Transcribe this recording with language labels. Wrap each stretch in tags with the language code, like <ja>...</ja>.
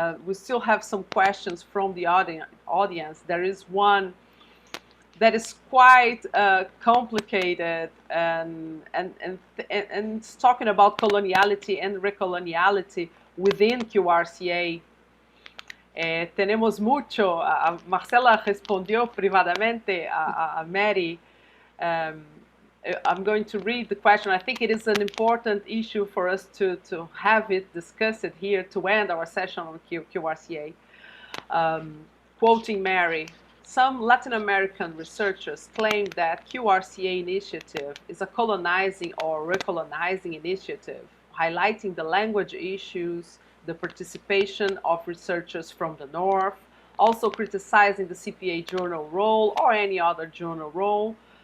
<en>We still have some questions from the audience. There is one that is quite complicated and it's talking about coloniality and recoloniality within QRCA.</en> <es>Tenemos mucho. Marcela respondió privadamente a Mary.</es> <en>I'm going to read the question. I think it is an important issue for us to have it, discuss it here to end our session on QRCA. Quoting Mary, some Latin American researchers claim that QRCA initiative is a colonizing or recolonizing initiative, highlighting the language issues, the participation of researchers from the North, also criticizing the CPA journal role or any other journal role.</en>